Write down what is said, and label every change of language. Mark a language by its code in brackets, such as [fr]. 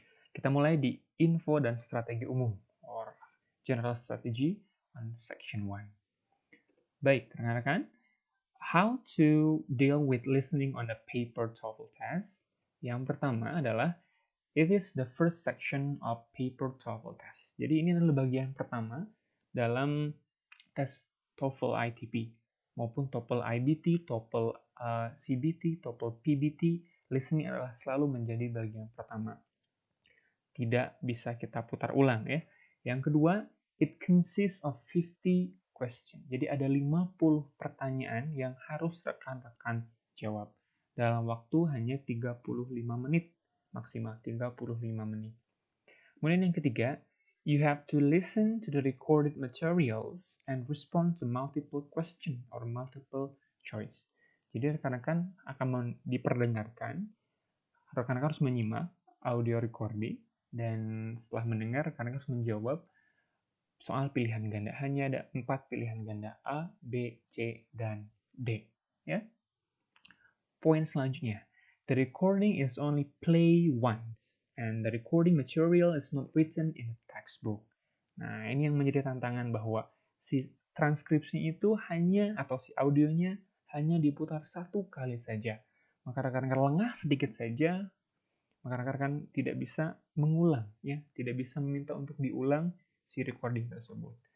[id] Kita mulai di info dan strategi umum [en] or general strategy on section 1. [id] Baik, rekan-rekan, [en] how to deal with listening on a paper TOEFL test. [id] Yang pertama adalah [en] it is the first section of paper TOEFL test. [id] Jadi ini adalah bagian pertama dalam tes TOEFL ITP maupun TOEFL IBT, TOEFL CBT, TOEFL PBT. Listening adalah selalu menjadi bagian pertama. Tidak bisa kita putar ulang, ya. Yang kedua, [en] it consists of 50 question. [id] Jadi ada 50 pertanyaan yang harus rekan-rekan jawab dalam waktu hanya 35 menit, maksimal 35 menit. Kemudian yang ketiga, [en] you have to listen to the recorded materials and respond to multiple question or multiple choice. [id] Jadi rekan-rekan akan diperdengarkan, rekan-rekan harus menyimak audio recording, dan setelah mendengar rekan-rekan harus menjawab soal pilihan ganda. Hanya ada 4 pilihan ganda, A, B, C, dan D. Ya. Poin selanjutnya, [en] the recording is only play once and the recording material is not written in a textbook. [id] Nah, ini yang menjadi tantangan bahwa si transkripsi itu hanya atau si audionya hanya diputar satu kali saja. Maka rekan-rekan lengah sedikit saja, maka rekan-rekan tidak bisa mengulang, ya, tidak bisa meminta untuk diulang si recording tersebut.